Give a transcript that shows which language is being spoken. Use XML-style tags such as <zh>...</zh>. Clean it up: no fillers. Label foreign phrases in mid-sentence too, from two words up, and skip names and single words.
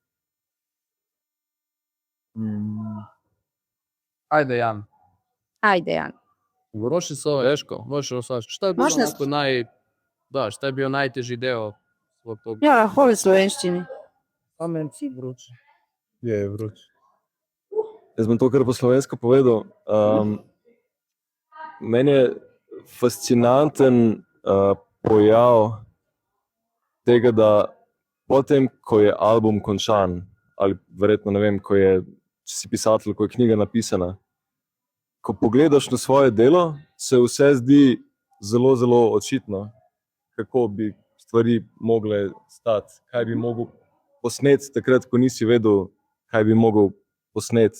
<sr>Ajde, Jan. Ajde, Jan. Roši se ovo teško. Šta je bilo Možda- onako šta je bio najteži deo svog tog?</sr> <sl>Ja, hvala slovenščini.</sl> <sr>Pa meni vruće. Je vruće.</sr> <sl>Jaz bom to kar po slovensko povedal. Meni je fascinanten pojav tega, da potem, ko je album končan, ali verjetno ne vem, če si pisatelj, ko je knjiga napisana, ko pogledaš na svoje delo, se vse zdi zelo, zelo očitno, kako bi stvari mogle stati, kaj bi mogel posneti takrat, ko nisi vedel, kaj bi mogel posneti.</sl>